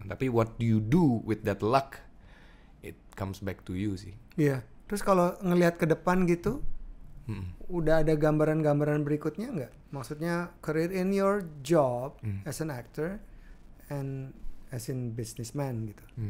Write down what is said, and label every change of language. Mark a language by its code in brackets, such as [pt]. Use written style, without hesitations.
[en] Tapi what do you do with that luck, it comes back to you sih. [id] Iya. Terus kalau ngelihat ke depan gitu, udah ada gambaran-gambaran berikutnya nggak? [en] Maksudnya career in your job as an actor and as in businessman gitu.